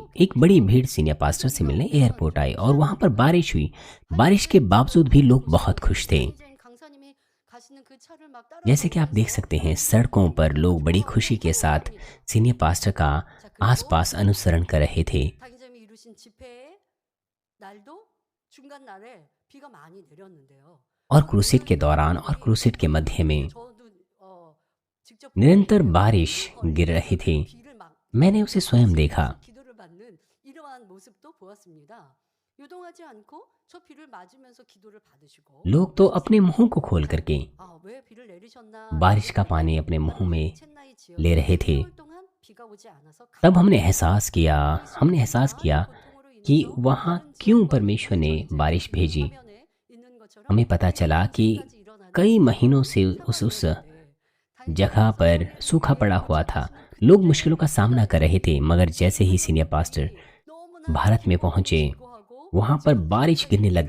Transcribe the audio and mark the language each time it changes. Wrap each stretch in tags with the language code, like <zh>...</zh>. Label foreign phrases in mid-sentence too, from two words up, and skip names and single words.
<hi>एक बड़ी भीड़</hi> <en>senior pastor</en> <hi>से मिलने एयरपोर्ट आई और वहाँ पर बारिश हुई। बारिश के बावजूद भी लोग बहुत खुश थे। जैसे कि आप देख सकते हैं, सड़कों पर लोग बड़ी खुशी के साथ</hi> <en>senior pastor</en> <hi>का आसपास अनुसरण कर रहे थे।</hi> <ko>당회장이 이루신 집회의 날도 중간 날에 비가 많이 내렸는데요.</ko> <hi>और क्रूसेड के दौरान और क्रूसेड के मध्य में</hi> <ko>저도 직접</ko> <hi>निरंतर बारिश गिर रही थी।</hi> <ko>비를 막</ko> <hi>मैंने उसे स्वयं देखा।</hi> <ko>기도를 받는 이러한 모습도 보았습니다. 유동하지 않고 저 비를 맞으면서 기도를 받으시고</ko> <hi>लोग तो अपने मुंह को खोल करके</hi> <ko>왜 비를 내리셨나</ko> <hi>बारिश का पानी अपने मुंह में</hi> <ko>첸나이</ko> <hi>ले रहे थे।</hi> <ko>10개월 동안 비가 오지 않아서</ko> <hi>तब हमने एहसास किया कि वहाँ क्यों परमेश्वर ने बारिश भेजी। हमें पता चला कि कई महीनों से उस जगह पर सूखा पड़ा हुआ था। लोग मुश्किलों का सामना कर रहे थे, मगर जैसे ही</hi> <en>senior pastor</en> <hi>भारत में पहुंचे, वहां पर बारिश गिरने लग गई।</hi>